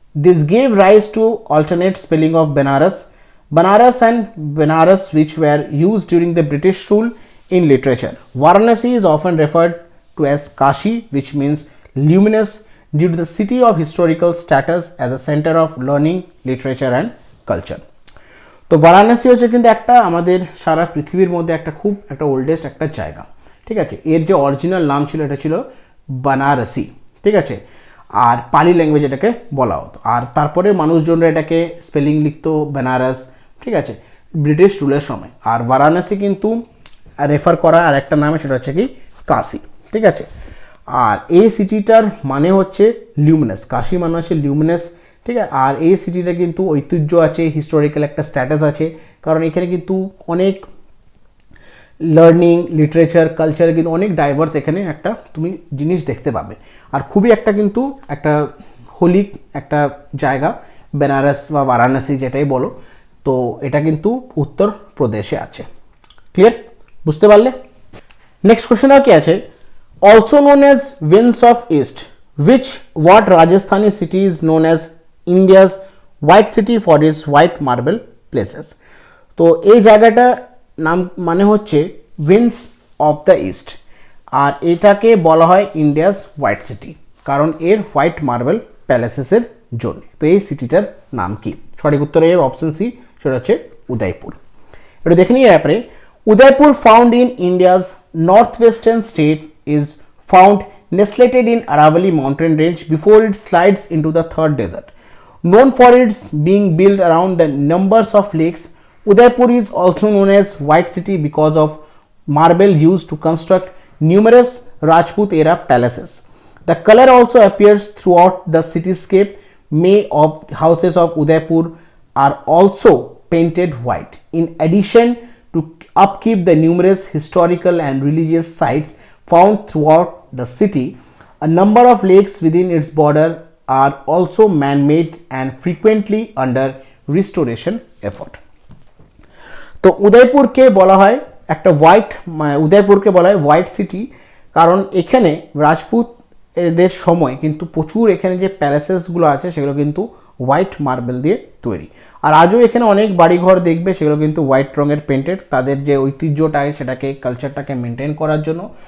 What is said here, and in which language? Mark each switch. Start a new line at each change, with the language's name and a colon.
English: This gave rise to alternate spelling of Banaras and Benaras, which were used during the British rule in literature. Varanasi is often referred to as Kashi, which means luminous, due to the city of historical status as a center of learning, literature and culture.
Bangla: তো বারাণসী হচ্ছে কিন্তু একটা আমাদের সারা পৃথিবীর মধ্যে একটা খুব একটা ওল্ডেস্ট একটা জায়গা, ঠিক আছে। এর যে অরিজিনাল নাম ছিল এটা ছিল বানারসি, ঠিক আছে, আর পালি ল্যাঙ্গুয়েজ এটাকে বলা হতো। আর তারপরে মানুষজনরা এটাকে স্পেলিং লিখতো বেনারস, ঠিক আছে, ব্রিটিশ রুলের সময়। আর বারাণসী কিন্তু রেফার করা আর একটা নামে, সেটা হচ্ছে কি কাশি, ঠিক আছে। আর এই সিটিটার মানে হচ্ছে লিউমিনাস, কাশি মানে হচ্ছে লিউমিনাস, ঠিক আছে। আর এই সিটিটা কিন্তু ঐতিহ্য আছে, হিস্টোরিক্যাল একটা স্ট্যাটাস আছে, কারণ এখানে কিন্তু অনেক লার্নিং, লিটারেচার, কালচার কিন্তু অনেক ডাইভার্স এখানে একটা তুমি জিনিস দেখতে পাবে। আর খুবই একটা কিন্তু একটা হোলি একটা জায়গা বেনারস বা বারাণসী যেটাই বলো, তো এটা কিন্তু উত্তর প্রদেশে আছে। ক্লিয়ার? বুঝতে পারলে? নেক্সট কোশ্চেন আর কি আছে,
English: Also known as winds of east, which what Rajasthani city is known as India's white city for its white marble places?
Bangla: তো এই জায়গাটা নাম মানে হচ্ছে উইন্ডস অফ দ্য ইস্ট, আর এটাকে বলা হয় ইন্ডিয়াস হোয়াইট সিটি, কারণ এর হোয়াইট মার্বেল প্যালেসেসের জন্য। তো এই সিটিটার নাম কি? সঠিক উত্তর হবে অপশন সি, সেটা হচ্ছে উদয়পুর। এটা দেখে নিয়ে ব্যাপারে
English: Udaipur found in India's north western state is found nested in Aravalli mountain range before it slides into the third desert. Known for its being built around the numbers of lakes, Udaipur is also known as White City because of marble used to construct numerous Rajput era palaces. The color also appears throughout the cityscape. Many of houses of Udaipur are also painted white. In addition to upkeep the numerous historical and religious sites found throughout the city, a number of lakes within its border are also man-made and frequently under restoration effort.
Bangla: তো উদয়পুরকে বলা হয় একটা উদয়পুরকে বলা হয় white city, কারণ এখানে রাজপুত এদের সময় কিন্তু প্রচুর এখানে যে প্যালেসেসগুলো আছে সেগুলো কিন্তু হোয়াইট মার্বেল দিয়ে তৈরি। আর আজও এখানে অনেক বাড়িঘর দেখবে সেগুলো কিন্তু হোয়াইট রঙের পেন্টেড, তাদের যে ঐতিহ্যটাকে সেটাকে কালচারটাকে মেনটেন করার জন্য।